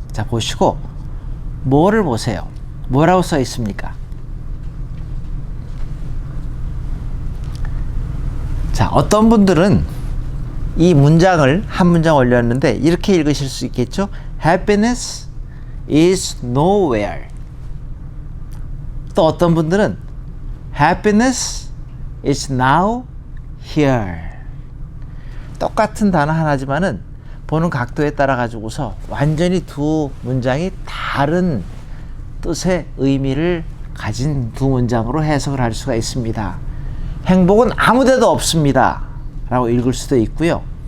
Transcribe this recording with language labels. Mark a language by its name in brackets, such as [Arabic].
[Korean] 자, 보시고 뭐를 보세요? 뭐라고 써 있습니까? 자, 어떤 분들은 이 문장을 한 문장 올렸는데 이렇게 읽으실 수 있겠죠? [English] Happiness is nowhere. [Korean] 또 어떤 분들은 [English] Happiness is now here. [Korean] 똑같은 단어 하나지만은 보는 각도에 따라 가지고서 완전히 두 문장이 다른 뜻의 의미를 가진 두 문장으로 해석을 할 수가 있습니다. 행복은 아무 데도 없습니다 라고 읽을 수도 있고요.